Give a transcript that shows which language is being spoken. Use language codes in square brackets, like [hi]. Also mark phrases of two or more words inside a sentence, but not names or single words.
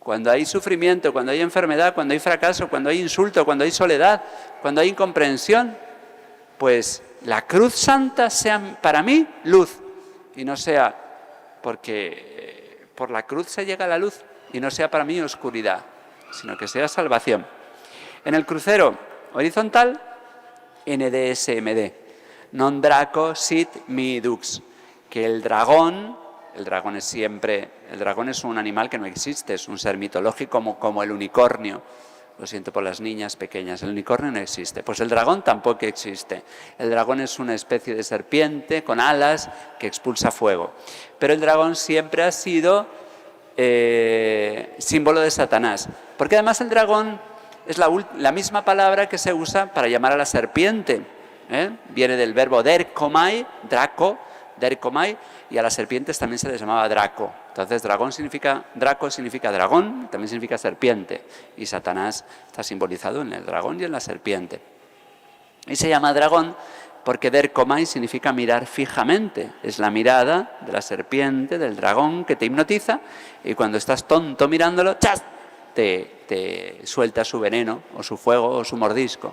[es] cuando hay sufrimiento, cuando hay enfermedad, cuando hay fracaso, cuando hay insulto, cuando hay soledad, cuando hay incomprensión, pues la cruz santa sea para mí luz y no sea porque por la cruz se llega a la luz y no sea para mí oscuridad, sino que sea salvación. En el crucero horizontal, [la] NDSMD, non draco sit mi dux, [es] que el dragón es un animal que no existe, es un ser mitológico como el unicornio. Lo siento por las niñas pequeñas, el unicornio no existe. Pues el dragón tampoco existe. El dragón es una especie de serpiente con alas que expulsa fuego. Pero el dragón siempre ha sido símbolo de Satanás. Porque además el dragón es la misma palabra que se usa para llamar a la serpiente. Viene del verbo derkomai, draco, derkomai, y a las serpientes también se les llamaba draco. Entonces draco significa dragón, también significa serpiente, y Satanás está simbolizado en el dragón y en la serpiente. Y se llama dragón porque derkomai significa mirar fijamente, es la mirada de la serpiente, del dragón que te hipnotiza, y cuando estás tonto mirándolo, ¡chas!, te suelta su veneno o su fuego o su mordisco.